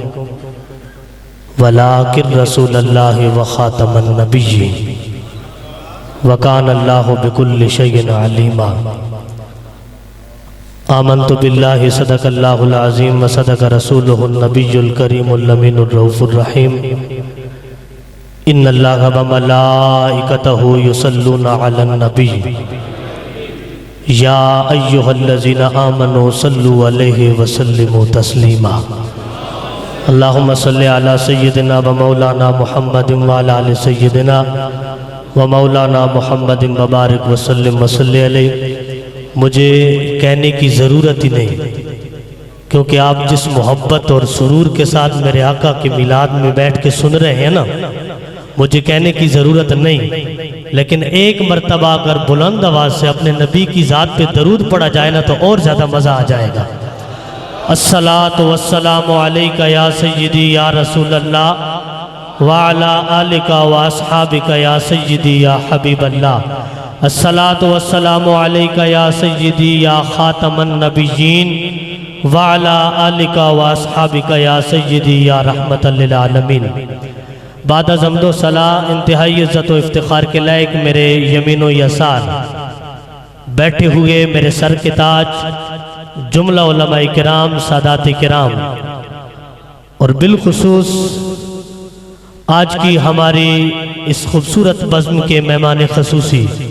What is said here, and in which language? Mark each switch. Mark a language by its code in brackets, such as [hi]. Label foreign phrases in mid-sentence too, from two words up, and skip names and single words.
[ar] ولكن رسول الله وخاتم النبيين وكان الله بكل شيء عليما آمنت بالله صدق الله العظيم وصدق رسوله النبي الكريم الأمين الرؤوف الرحيم إن الله وملائكته يصلون على النبي يا أيها الذين آمنوا صلوا عليه وسلموا تسليما اللهم صل على سيدنا ومولانا محمد وعلى آل سيدنا ومولانا محمد وبارك وسلم وصل عليه. [ur] مجھے کہنے کی ضرورت ہی نہیں، کیونکہ آپ جس محبت اور سرور کے ساتھ میرے آقا کے میلاد میں بیٹھ کے سن رہے ہیں نا، مجھے کہنے کی ضرورت نہیں، لیکن ایک مرتبہ اگر بلند آواز سے اپنے نبی کی ذات پہ درود پڑھا جائے نا تو اور زیادہ مزہ آ جائے گا. [ar] الصلاة والسلام عليك يا سيدي يا رسول الله وعلى آلك وأصحابك يا سيدي يا حبيب الله. الصلاة والسلام عليك يا سيدي يا خاتم النبيين وعلى آلك وأصحابك يا سيدي يا رحمة للعالمين. [ur] بعد حمد و صلا انتہائی عزت و افتخار کے لائق میرے یمین و یسار بیٹھے ہوئے میرے سر کے تاج جملہ علمائے کرام سادات کرام اور بالخصوص آج کی ہماری اس خوبصورت بزم کے مہمان خصوصی